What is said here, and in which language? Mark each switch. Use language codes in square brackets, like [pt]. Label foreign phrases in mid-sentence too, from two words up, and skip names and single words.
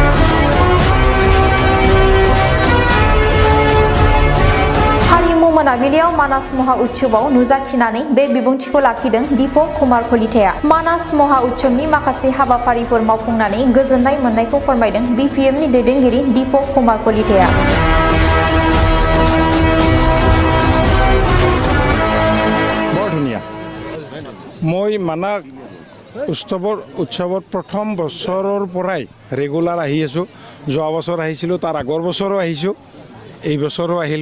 [brx] मोनाबिलियाव मानास महा उत्सवआव नुजाथिनानै बे बिबुंथिखौ लाखिदों दीपक कुमार कलिताया। मानास महा उत्सवनि माखासे हाबाफारिफोर मावफुंनानै गोजोननाय मोननायखौ फोरमायदों बीपीएफनि दैदेनगिरि दीपक कुमार कलिताया। [as] বৰ ধুনীয়া। মই মানাস উৎসৱৰ প্ৰথম বছৰৰ পৰাই ৰেগুলাৰ আহি আছোঁ। যোৱা বছৰ আহিছিলোঁ, তাৰ আগৰ বছৰো আহিছোঁ, এই বছৰো আহিলোঁ।